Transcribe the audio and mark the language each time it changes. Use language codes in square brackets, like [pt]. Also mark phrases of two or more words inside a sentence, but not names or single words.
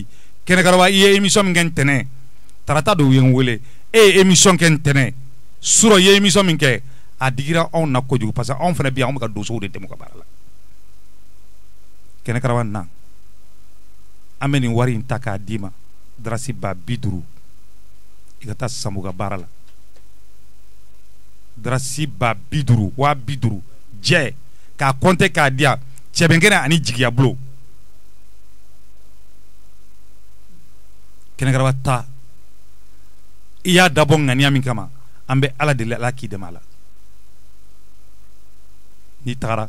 [bm] kɛnɛkaraba i ye émission min kɛ ntɛnɛn tarata dɔw ye n wele e ye émission kɛ ntɛnɛn surɔ i ye émission min kɛ a digira anw na kojugu parce que anw fana bi anw bɛ ka dosow de dɛmɛ ka baara la kɛnɛkaraba na an bɛ nin wari in ta k'a d'i ma darasi ba 50 i ka taa Sambu ka baara la darasi ba 50 wa 50 jɛ k'a compter k'a di yan cɛbɛnkɛnɛ ani jigiya bolo kɛnɛkaraba ta i y'a dabɔ ŋaniya min kama an bɛ ala deli ala k'i dɛmɛ a la n'i tagara